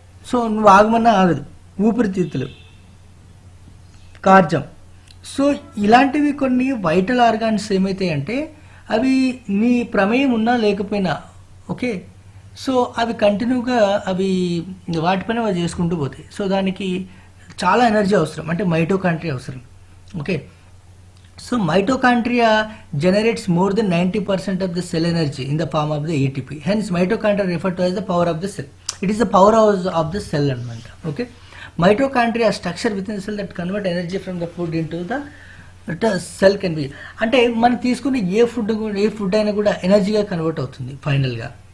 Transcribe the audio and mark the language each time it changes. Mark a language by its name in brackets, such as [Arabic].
[Telugu] So నువ్వు ఆగమన్నా ఆగదు. ఊపిరితిత్తులు, కార్జం. సో ఇలాంటివి కొన్ని వైటల్ ఆర్గాన్స్ ఏమైతాయి అంటే అవి నీ ప్రమేయం ఉన్నా లేకపోయినా ఓకే, సో అవి కంటిన్యూగా అవి వాటిపైన అవి చేసుకుంటూ పోతాయి. సో దానికి చాలా ఎనర్జీ అవసరం, అంటే మైటోకాండ్రియా అవసరం. [English] Okay, so mitochondria generates more than 90% of the cell energy in the form of the ATP. Hence mitochondria referred to as the power of the cell. It is the power of the cell [Telugu] అనమాట. [English] Okay, mitochondria structure within the cell that convert energy from the food into the cell can be. [Telugu] అంటే మనం తీసుకునే ఏ food అయినా కూడా ఎనర్జీగా convert అవుతుంది ఫైనల్గా.